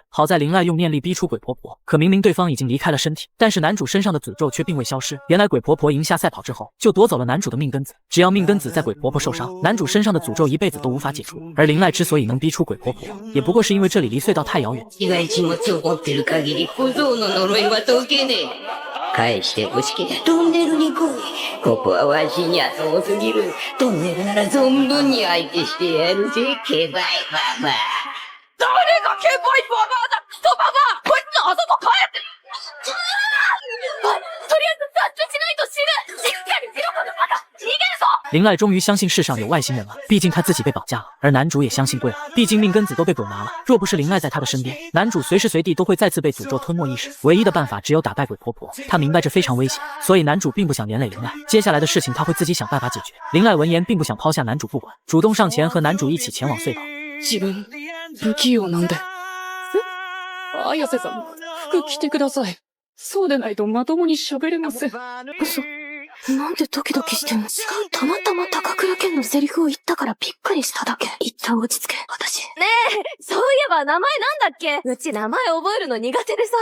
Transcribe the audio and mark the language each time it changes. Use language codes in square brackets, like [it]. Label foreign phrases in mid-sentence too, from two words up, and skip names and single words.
[zh] 好在灵濑用念力逼出鬼婆婆，可明明对方已经离开了身体，但是男主身上的诅咒却并未消失。原来鬼婆婆赢下赛跑之后，就夺走了男主的命根子。只要命根子在鬼婆婆受伤，男主身上的诅咒一辈子都无法解除。而灵濑之所以能逼出鬼婆婆，也不过是因为这里离隧道太遥远。 [ja] 被害気持ちを持ってる限り小僧の呪いは解けねえ。返してほしけりゃトンネルに来い。ここはわしには遠すぎる。トンネルなら存分に相手してやるぜ、ケバイババア。誰がケバイババアだ！クソババア！こいつあそこ帰って！とりあえず脱出しないと死ぬ！しっかりしろこのバカ！逃げるぞ！ [zh] 灵濑终于相信世上有外星人了，毕竟他自己被绑架了，而男主也相信对了，毕竟命根子都被鬼拿了。若不是灵濑在他的身边，男主随时随地都会再次被诅咒吞没意识。唯一的办法只有打败鬼婆婆。他明白这非常危险，所以男主并不想连累灵濑。接下来的事情他会自己想办法解决。灵濑闻言并不想抛下男主不管，主动上前和男主一起前往隧道。 [ja] 自分、不器用なんで。綾瀬さん、服着てください。そうでないとまともに喋れません。嘘。なんでドキドキしてんの？たまたま高倉健のセリフを言ったからびっくりしただけ。一旦落ち着け、私。ねえ、そういえば名前なんだっけ？うち名前覚えるの苦手でさ。